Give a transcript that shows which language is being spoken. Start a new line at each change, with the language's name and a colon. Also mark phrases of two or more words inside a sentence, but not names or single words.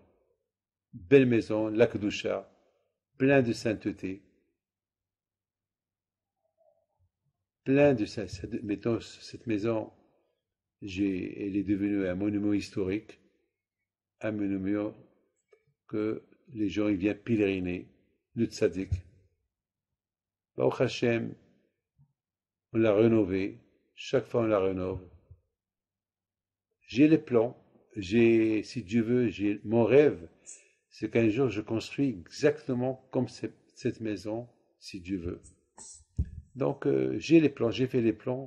French: Belle maison, lac d'Oucha, plein de sainteté. Plein de sainteté. Mettons, cette maison, elle est devenue un monument historique. Un monument que les gens ils viennent pèleriner, le tzaddik.
Hebrew: ברוך השם,
French: on l'a rénové, chaque fois on la rénove. J'ai les plans, si Dieu veut, mon rêve, c'est qu'un jour je construis exactement comme cette maison, si Dieu veut. Donc j'ai les plans, j'ai fait les plans.